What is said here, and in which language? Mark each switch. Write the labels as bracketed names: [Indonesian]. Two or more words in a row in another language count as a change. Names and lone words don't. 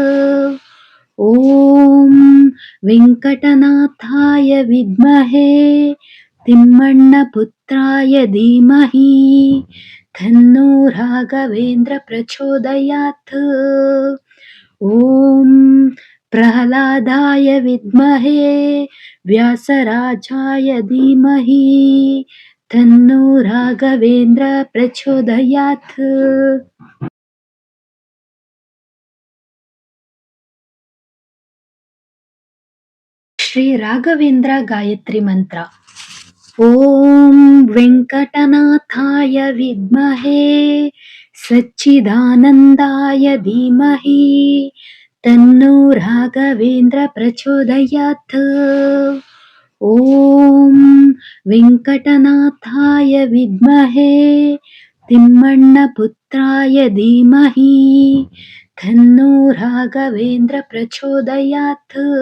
[Sanskrit] ಓಂ ವೆಂಕಟನಾಥಾಯ ವಿದ್ಮಹೇ ತಿಮ್ಮಣ್ಣ ಪುತ್ರಾಯ ಧೀಮಹಿ ತನ್ನೋ ರಾಘವೇಂದ್ರ ಪ್ರಚೋದಯಾತ್. ಓಂ ಪ್ರಹ್ಲಾದಾಯ ವಿದ್ಮಹೇ ವ್ಯಾಸರಾಜಾಯ ಧೀಮಹಿ तन्नो राघवेन्द्र प्रचोदयात्। ಶ್ರೀ ರಾಘವೇಂದ್ರ ಗಾಯತ್ರಿ ಮಂತ್ರ. ಓಂ ವೆಂಕಟನಾಥಾಯ ವಿದ್ಮಹೇ ಸಚ್ಚಿದಾನಂದಾಯ ಧೀಮಹಿ ತನ್ನೋ ರಾಘವೇಂದ್ರ ಪ್ರಚೋದಯಾತ್. ಓಂ ವೆಂಕಟನಾಥಾಯ ವಿದ್ಮಹೇ ತಿಮ್ಮಣ್ಣಪುತ್ರಾಯ ಧೀಮಹಿ ತನ್ನೋ ರಾಘವೇಂದ್ರ ಪ್ರಚೋದಯಾತ್.